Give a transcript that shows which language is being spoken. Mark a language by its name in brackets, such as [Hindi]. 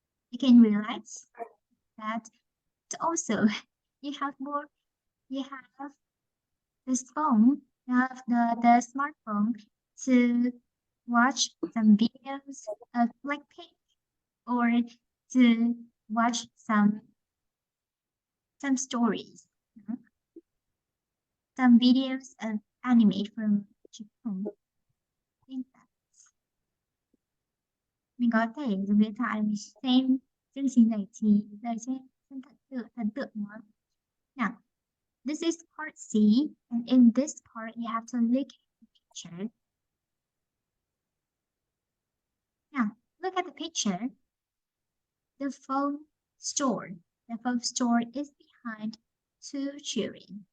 [English] You can realize that also you have this phone, you have the smartphone to watch some videos of Blackpink or to watch some stories, some videos of anime from Japan. [Vietnamese] Mình có thể dùng điện thoại để xem chương trình giải trí, xem thần tượng nó. [English] Now, this is part C, and in this part you have to look at the picture. Now, look at the picture. The phone store. The phone store is behind two children.